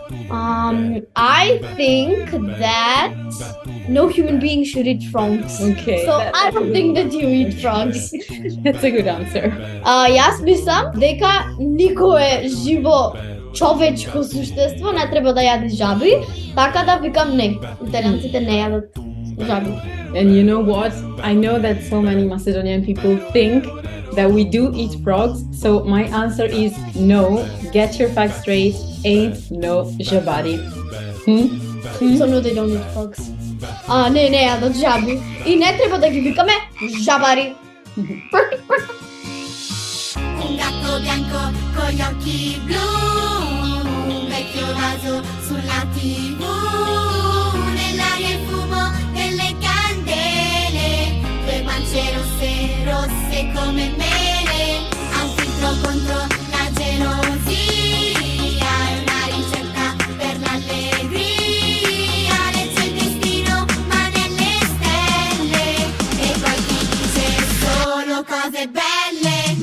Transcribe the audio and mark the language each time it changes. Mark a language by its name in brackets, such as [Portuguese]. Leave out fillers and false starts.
[English] I think that no human being should eat frogs. Okay, So I don't think that you eat frogs. That's a good answer. [Macedonian] Јас мислам дека никое живо човечко суштество не треба да јаде жаби, така да викам не. Италијанците не јадат жаби. [English] And you know what? I know that so many Macedonian people think that we do eat frogs, so my answer is no. Get your facts straight. Ain't no jabari. So no, they don't eat frogs. [Macedonian] Не јадат жаби. И не треба да ги викаме жабари. [Italian] Un gatto bianco con gli occhi blu, un vecchio vaso sulla TV, nell'aria il fumo delle candele, due guance rosse, rosse come mele, ha un filtro contro la gelosia, è una ricetta per l'allegria, nel suo intestino ma nelle stelle, e poi ti dice solo cose belle.